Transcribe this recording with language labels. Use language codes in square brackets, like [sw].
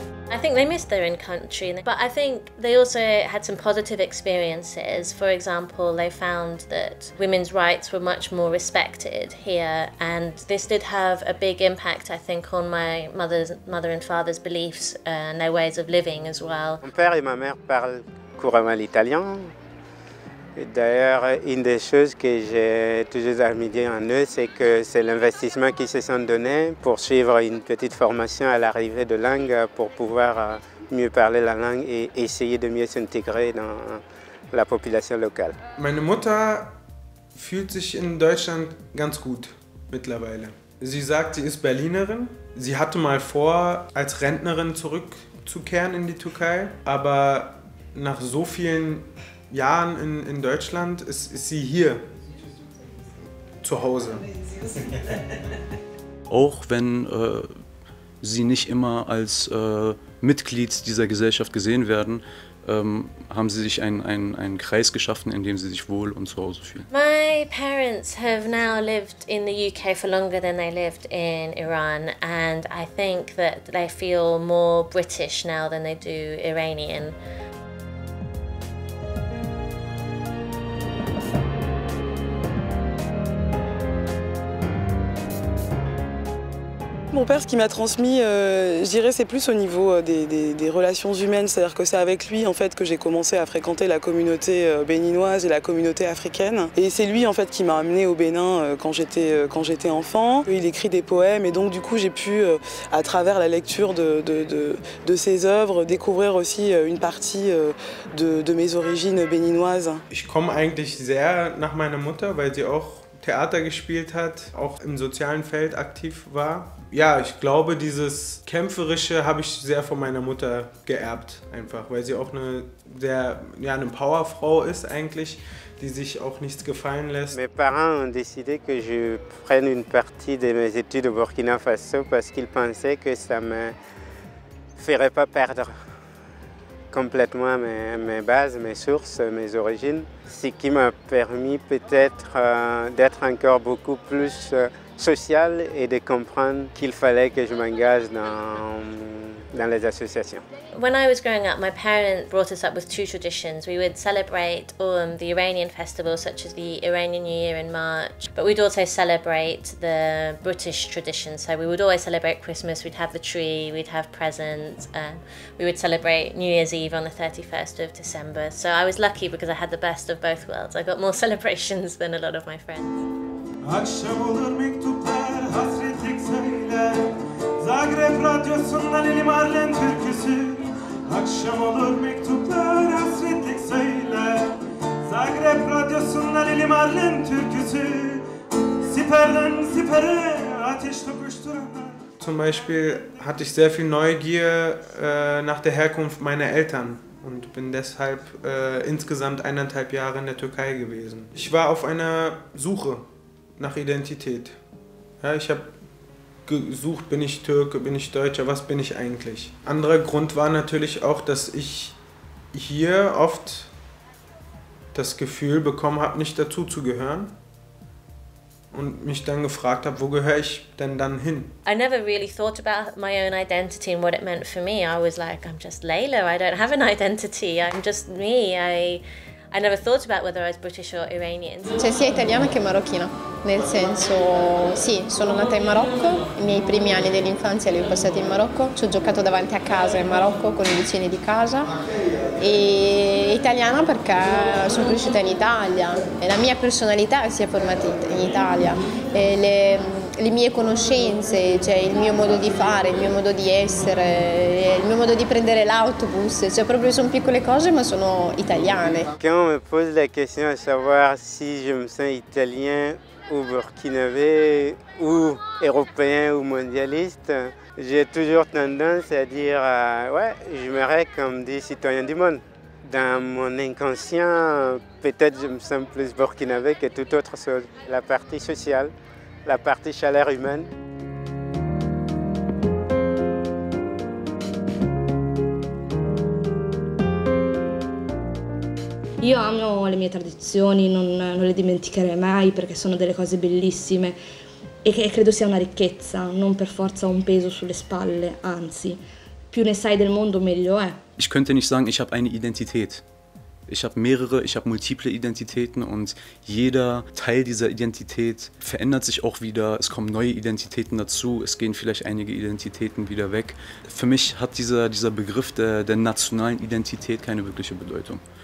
[en] I think they missed their own country, but I think they also had some positive experiences. For example, they found that women's rights were much more respected here, and this did have a big impact, I think, on my mother and father's beliefs and their ways of living as well. [fr] Mon père et ma mère parlent couramment l'italien. D'ailleurs, une des choses que j'ai toujours admiré en eux, c'est que c'est l'investissement qu'ils se sont donné pour suivre une petite formation à l'arrivée de langue pour pouvoir mieux parler la langue et essayer de mieux s'intégrer dans la population locale. [de] Meine Mutter fühlt sich in Deutschland ganz gut mittlerweile. Sie sagt, sie ist Berlinerin. Sie hatte mal vor, als Rentnerin zurückzukehren in die Türkei, aber nach so vielen Jahren in Deutschland ist sie hier zu Hause. Auch wenn sie nicht immer als Mitglied dieser Gesellschaft gesehen werden, haben sie sich einen Kreis geschaffen, in dem sie sich wohl und zu Hause fühlen. [en] My parents have now lived in the UK for longer than they lived in Iran, and I think that they feel more British now than they do Iranian. [fr] Mon père, ce qu'il m'a transmis, je dirais, c'est plus au niveau des relations humaines. C'est-à-dire que c'est avec lui en fait, que j'ai commencé à fréquenter la communauté béninoise et la communauté africaine. Et c'est lui en fait, qui m'a amené au Bénin quand j'étais enfant. Il écrit des poèmes et donc du coup j'ai pu, à travers la lecture de ses œuvres, découvrir aussi une partie de mes origines béninoises. [de] Ich komme eigentlich sehr nach meiner Mutter, weil sie auch Theater gespielt hat, auch im sozialen Feld aktiv war. Ja, ich glaube, dieses Kämpferische habe ich sehr von meiner Mutter geerbt, einfach, weil sie auch eine Powerfrau ist eigentlich, die sich auch nichts gefallen lässt. [fr] Mes parents ont décidé que je prenne une partie de mes études au Burkina Faso parce qu'ils pensaient que ça me ferait pas perdre complètement mes bases, mes sources, mes origines, ce qui m'a permis peut-être d'être encore beaucoup plus social et de comprendre qu'il fallait que je m'engage dans les associations. [en] When I was growing up, my parents brought us up with two traditions. We would celebrate the Iranian festivals, such as the Iranian New Year in March, but we'd also celebrate the British tradition. So we would always celebrate Christmas, we'd have the tree, we'd have presents, we would celebrate New Year's Eve on the 31st of December. So I was lucky because I had the best of both worlds. I got more celebrations than a lot of my friends. [tr] Akşam olur mektuplar hasretlik söyler Zagreb radyosundan Lili Marlen türküsü Akşam olur mektuplar hasretlik söyler Zagreb radyosundan Lili Marlin türküsü, siperden sipere ateş tokuşturanlar. [de] Zum Beispiel hatte ich sehr viel Neugier nach der Herkunft meiner Eltern und bin deshalb insgesamt 1,5 Jahre in der Türkei gewesen. Ich war auf einer Suche nach Identität. Ja, ich habe gesucht, bin ich Türke, bin ich Deutscher, was bin ich eigentlich? Anderer Grund war natürlich auch, dass ich hier oft das Gefühl bekommen habe, nicht dazu zu gehören. Und mich dann gefragt habe, wo gehöre ich denn dann hin? [en] I never really thought about my own identity and what it meant for me. I was like, I'm just Layla, I don't have an identity, I'm just me. I never thought about whether I was British or Iranian. [it] Cioè sia italiana che marocchina, nel senso sì, sono nata in Marocco, i miei primi anni dell'infanzia li ho passati in Marocco, ci ho giocato davanti a casa in Marocco con i vicini di casa e italiana perché sono cresciuta in Italia e la mia personalità si è formata in Italia, e le mie conoscenze, cioè il mio modo di fare, il mio modo di essere, il mio modo di prendere l'autobus, cioè proprio sono piccole cose ma sono italiane. [fr] Quand on me pose la question de savoir si je me sens italien ou burkinabé ou européen ou mondialiste, j'ai toujours tendance à dire ouais, je me rêve comme des citoyens du monde. Dans mon inconscient, peut-être je me sens plus burkinabé que toute autre chose. La partie sociale, la partie chaleur humaine. [it] Io amo le mie tradizioni, non le dimenticherei mai perché sono delle cose bellissime e che credo sia una ricchezza, non per forza un peso sulle spalle, anzi, più ne sai del mondo meglio è. [de] Ich könnte nicht sagen, ich habe eine Identität. Ich habe mehrere, ich habe multiple Identitäten und jeder Teil dieser Identität verändert sich auch wieder. Es kommen neue Identitäten dazu, es gehen vielleicht einige Identitäten wieder weg. Für mich hat dieser Begriff der nationalen Identität keine wirkliche Bedeutung.